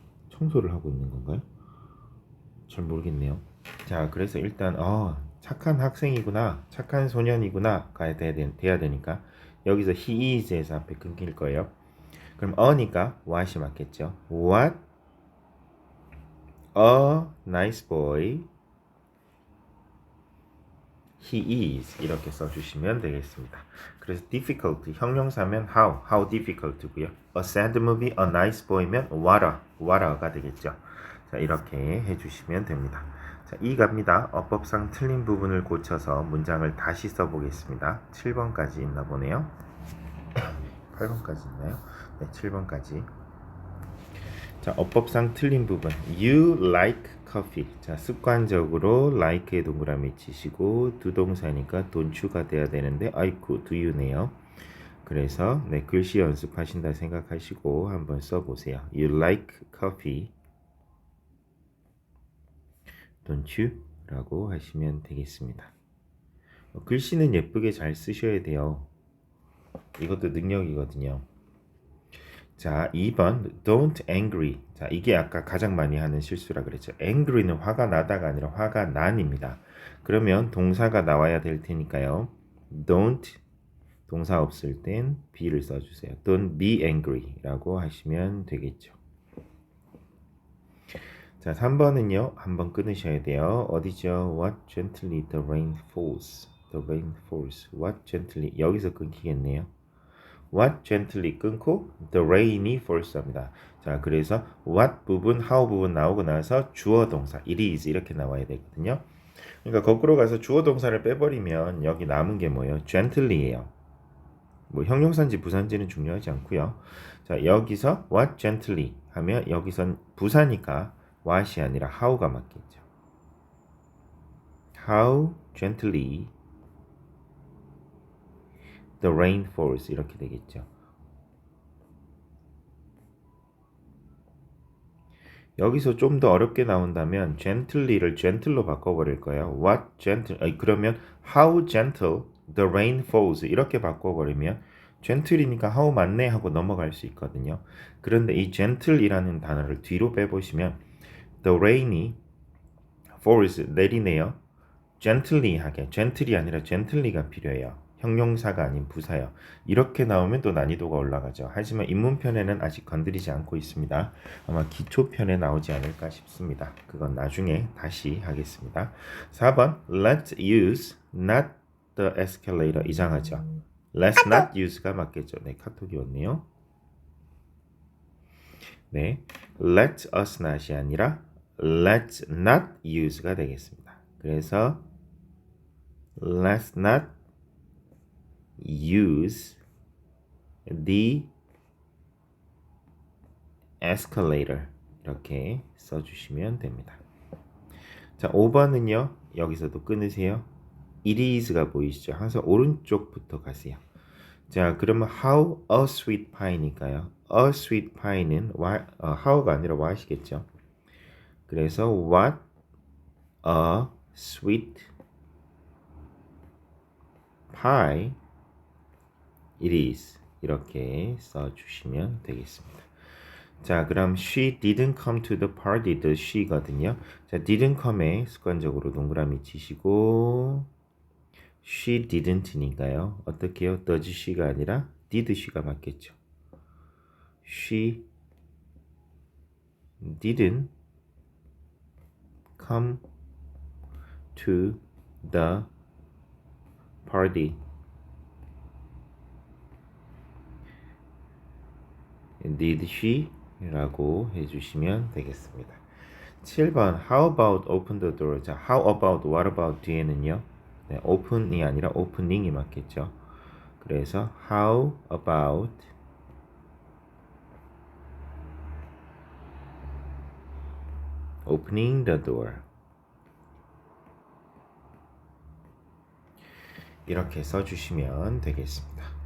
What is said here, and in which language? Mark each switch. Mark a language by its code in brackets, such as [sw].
[ko] 청소를 하고 있는 건가요? 잘 모르겠네요. 자, 그래서 일단 착한 학생이구나, 착한 소년이구나 가야 돼야 되니까 여기서 he is에서 앞에 끊길 거예요. 그럼 a니까 what이 맞겠죠. [en] What a nice boy he is [ko] 이렇게 써주시면 되겠습니다. 그래서 difficult 형용사면 how difficult고요. [en] A sad movie, a nice boy면 what가 되겠죠. [ko] 자, 이렇게 해주시면 됩니다. 자, 2 갑니다. 어법상 틀린 부분을 고쳐서 문장을 다시 써보겠습니다. 7번까지 있나 보네요. 8번까지 있나요? 네, 7번까지. 자, 어법상 틀린 부분. [en] You like coffee. [ko] 자, 습관적으로 like에 동그라미 치시고 두 동사니까 don't가 돼야 되는데 아이쿠 do you네요. 그래서 네, 글씨 연습하신다 생각하시고 한번 써보세요. [en] You like coffee. don't you? [ko] 라고 하시면 되겠습니다. 글씨는 예쁘게 잘 쓰셔야 돼요. 이것도 능력이거든요. 자, 2번 don't angry. 자, 이게 아까 가장 많이 하는 실수라 그랬죠. angry는 화가 나다가 아니라 화가 난입니다. 그러면 동사가 나와야 될 테니까요. don't 동사 없을 땐 be를 써주세요. [en] Don't be angry [ko] 라고 하시면 되겠죠. 자, 3번은요. 한번 끊으셔야 돼요. 어디죠? [en] What gently the rain falls. The rain falls. What gently. 여기서 끊기겠네요. What gently [ko] 끊고 [en] the rain이 falls [ko] 합니다. 자, 그래서 what 부분, how 부분 나오고 나서 주어 동사 it is 이렇게 나와야 되거든요. 그러니까 거꾸로 가서 주어 동사를 빼버리면 여기 남은 게 뭐예요? gently예요. 뭐 형용사인지 부사인지는 중요하지 않고요. 자, 여기서 what gently 하면 여기선 부사니까 what이 아니라 how가 맞겠죠. [en] How gently the rain falls [ko] 이렇게 되겠죠. 여기서 좀 더 어렵게 나온다면 gently를 gentle로 바꿔버릴 거예요. What gentle? 그러면 [en] how gentle the rain falls [ko] 이렇게 바꿔버리면 gentle이니까 how 맞네 하고 넘어갈 수 있거든요. 그런데 이 gentle이라는 단어를 뒤로 빼보시면 the rain이 falls 내리네요. gently 하게 gently 아니라 gently가 필요해요. 형용사가 아닌 부사요. 이렇게 나오면 또 난이도가 올라가죠. 하지만 입문편에는 아직 건드리지 않고 있습니다. 아마 기초편에 나오지 않을까 싶습니다. 그건 나중에 다시 하겠습니다. [en] 4번 Let's use not the escalator [ko] 이상하죠. [en] Let's not use가 맞겠죠. [ko] 네, 카톡이 왔네요. [en] 네, Let us not이 [ko] 아니라 [en] Let's not use가 [ko] 되겠습니다. [en] 그래서 Let's not use the escalator [ko] 이렇게 써주시면 됩니다. 자, 5번은요. 여기서도 끊으세요. it is가 보이시죠? 항상 오른쪽부터 가세요. 자, 그러면 how a sweet pie니까요. a sweet pie는 how가 아니라 what이겠죠. [en] 그래서 what a sweet pie it is [ko] 이렇게 써주시면 되겠습니다. [en] 자, 그럼 she didn't come to the party. the she거든요. [ko] 자, didn't come에 습관적으로 동그라미 치시고 she didn't니까요. 어떻게 해요? does she가 아니라 did she가 맞겠죠. [en] she didn't come to the party. Did she? [ko] 라고 해주시면 되겠습니다. [en] 7번 How about open the door? [ko] 자, [en] how about, what about [ko] 뒤에는요. 네, open이 아니라 opening이 맞겠죠. [en] 그래서 how about opening the door [ko] 이렇게 써주시면 되겠습니다.